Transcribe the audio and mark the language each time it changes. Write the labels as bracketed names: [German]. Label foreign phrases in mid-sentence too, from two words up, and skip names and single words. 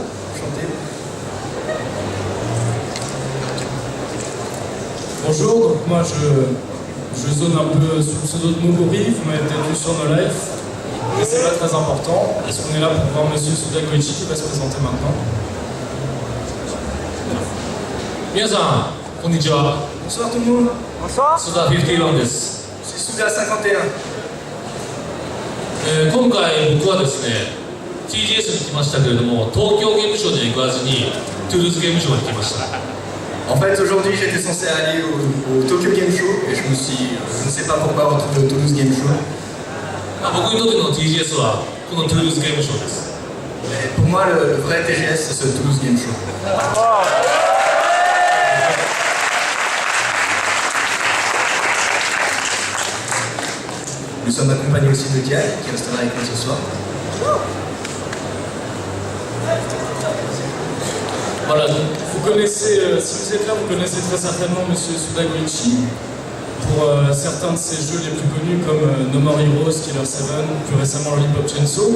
[French] Enchanté. Bonjour, donc moi je zone un peu sous le pseudo de Moguri, vous m'avez peut-être vu sur nos lives, mais c'est pas très important, parce qu'on est là pour voir Monsieur Suda Koichi qui va se présenter maintenant. [Japanese] 皆さん、こんにちは。 [French] Bonsoir tout le monde, Bonsoir. [Japanese] 須田51です。 [French] je suis Souda 51. [Japanese] 今回僕はですね、TGS に来ましたけれども、東京ゲームショウには行かずに、トゥールーズゲームショウに来ました。 [French] En fait, aujourd'hui, j'étais censé aller au Tokyo Game Show et je ne sais pas pourquoi, retrouver au Toulouse Game Show. [Japanese] 僕にとっての TGS は、このトゥールーズゲームショウです。 [French] Mais pour moi, le vrai TGS, c'est ce Toulouse Game Show. Nous sommes accompagnés aussi de Diane, qui restera avec nous ce soir. Voilà, donc vous connaissez, si vous êtes là, vous connaissez très certainement Monsieur Suda Koichi pour certains de ses jeux les plus connus comme No More Heroes, Killer 7, plus récemment Lollipop Chainsaw.